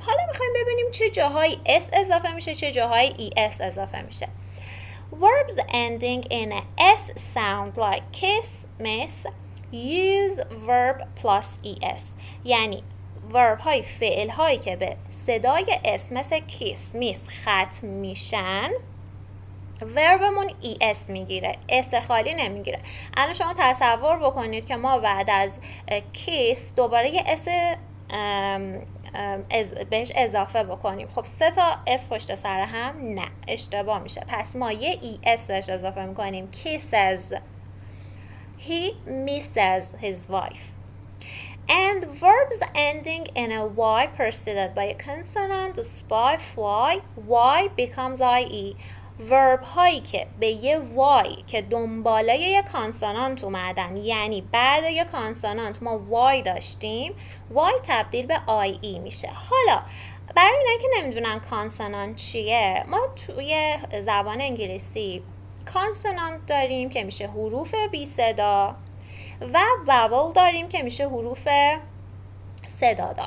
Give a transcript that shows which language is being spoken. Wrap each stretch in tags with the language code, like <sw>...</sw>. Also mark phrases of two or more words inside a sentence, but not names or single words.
<fa>حالا میخوایم ببینیم چه جاهایی اس اضافه میشه، چه جاهایی اس اضافه میشه.</fa> <en>Verbs ending in a s sound like kiss, miss, use verb plus es.</en> <fa>یعنی ورب های فعل هایی که به صدای اس مثل</fa> <en>kiss, miss</en> <fa>ختم میشن وربمون اس میگیره، اس خالی نمیگیره. الان شما تصور بکنید که ما بعد از کیس دوباره یه اس بهش اضافه بکنیم. خب 3 تا اس پشت سر هم نه، اشتباه میشه. پس ما یه اس بهش اضافه میکنیم.</fa> <en>kisses, he misses his wife. And verbs ending in a y preceded by a consonant, spy, fly, y becomes ie.</en> <fa>ورب هایی که به یه وای که دنباله یه کانسونانت اومدن، یعنی بعد یه کانسونانت ما وای داشتیم، وای تبدیل به آی ای میشه. حالا برای اینایی که نمیدونن کانسونانت چیه، ما توی زبان انگلیسی کانسونانت داریم که میشه حروف بی صدا و واول داریم که میشه حروف صدادار.</fa>